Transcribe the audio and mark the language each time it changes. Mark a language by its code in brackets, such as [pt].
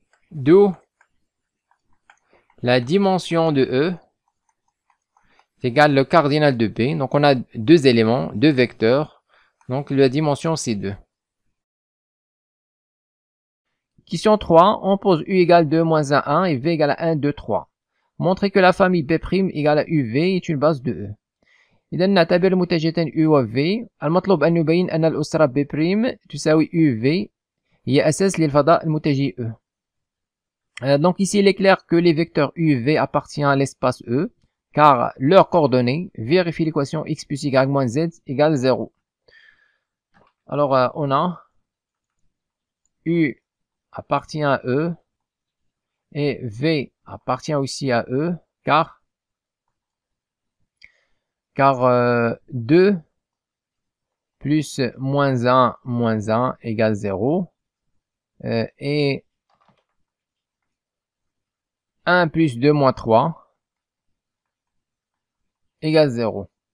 [fr] D'où la dimension de E égale le cardinal de B. Donc on a deux éléments, deux vecteurs. Donc la dimension c'est 2. Question 3, on pose U égale 2 moins 1, 1 et V égale à 1, 2, 3. Montrez que la famille B' égale à UV est une base de E. [ar] إذا نعتبر المتجهتين U و V. المطلوب أن نبين أن الأسرة B' تساوي UV هي أساس للفضاء المتجه E. [fr] Donc ici il est clair que les vecteurs UV appartiennent à l'espace E, car leurs coordonnées vérifient l'équation x plus y moins z égale 0. Alors on a U appartient à E et V appartient aussi à E, car 2 plus moins 1 égale 0 et 1 plus 2 moins 3 égale 0.